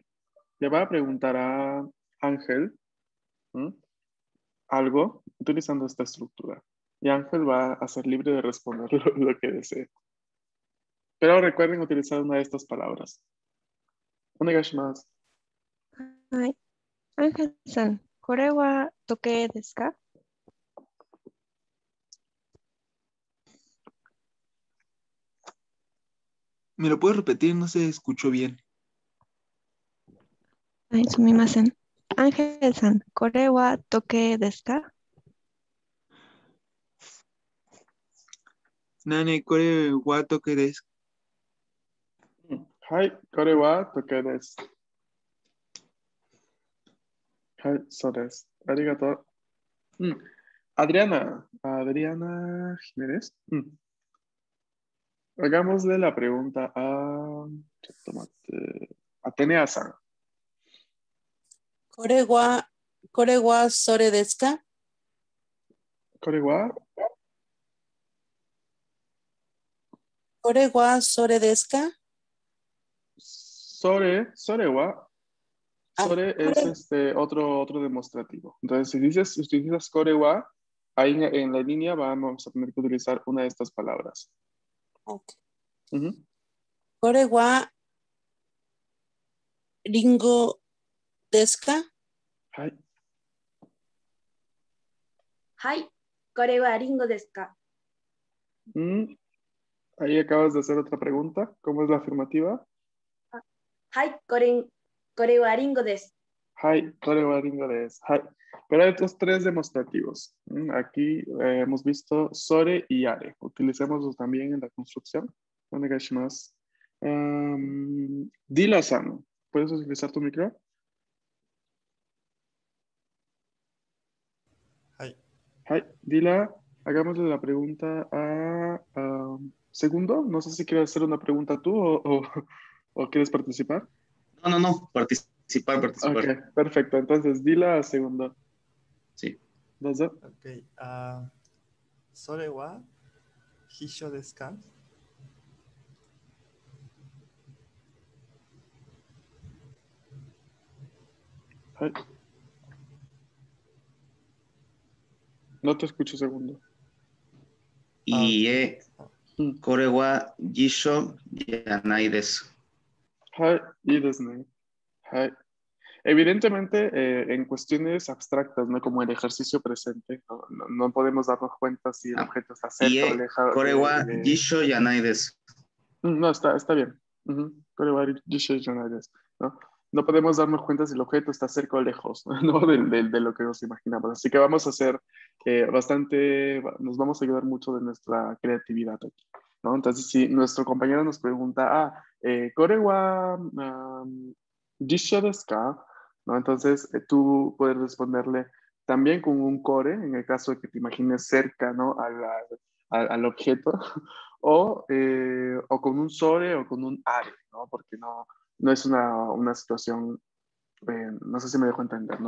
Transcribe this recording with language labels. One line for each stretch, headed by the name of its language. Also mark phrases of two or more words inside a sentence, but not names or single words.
Spanish: le va a preguntar a Ángel algo utilizando esta estructura. Y Ángel va a ser libre de responder lo que desee. Pero recuerden utilizar una de estas palabras.
Japanese: Onegashimasu. はい。アンヘルさん、これは時計ですか？
Spanish: ¿Me lo puedes repetir? No se escuchó bien.
Japanese: はい、すみません。アンヘルさん、これは時計ですか？ナネ、これは時計です. はい、これは時計です. はい、そうです。ありがとう.
Spanish: Adriana Jiménez. Hagámosle la pregunta a Atenea-san.
Japanese: これはそれですか？これはこれはそれですか？それは. Ah,
Spanish: Sore es otro demostrativo. Entonces, si utilizas
Japanese: これは,
Spanish: ahí en la línea vamos a tener que utilizar una de estas palabras. Ok. Ujú.
Japanese: これはリンゴですか？はい。はい。これはリンゴですか？
Spanish: Ahí acabas de hacer otra pregunta. ¿Cómo es la afirmativa?
Japanese: はい。これはリンゴです。 Hai, これはリンゴです。はい.
Spanish: Pero hay otros tres demostrativos. Aquí hemos visto sore y are. Utilicémoslos también en la construcción.
Japanese: Onegaishimasu.
Spanish: Dila-san, ¿puedes utilizar tu micro?
Japanese: はい。 Hai,
Spanish: Dila, hagámosle la pregunta a Segundo. No sé si quieres hacer una pregunta tú o quieres participar. No, participar. Ok, perfecto. Entonces, Dila a Segundo. Sí.
Japanese: どうぞ。 OK。それは秘書ですか？
Spanish: はい。No te escucho, Segundo.
Japanese: いいえ、うん。これは辞書じゃないです。はい、いいですね。
Spanish: はい。Evidentemente, en cuestiones abstractas, ¿no? Como el ejercicio presente, no podemos darnos cuenta si el objeto está
Japanese: いい
Spanish: cerca o え、 lejos
Japanese: これは辞書じゃないです。
Spanish: No, está bien. ¿No? No podemos darnos cuenta si el objeto está cerca o lejos, ¿no? De lo que nos imaginamos. Así que vamos a hacer nos vamos a ayudar mucho de nuestra creatividad aquí, ¿no? Entonces, si nuestro compañero nos pregunta,
Japanese: これは辞書ですか?
Spanish: ¿No? Entonces, tú puedes responderle también con un core, en el caso de que te imagines cerca, ¿no? Al objeto, o con un sore o con un are, ¿no? Porque no es una situación, no sé si me dejo entender, ¿no?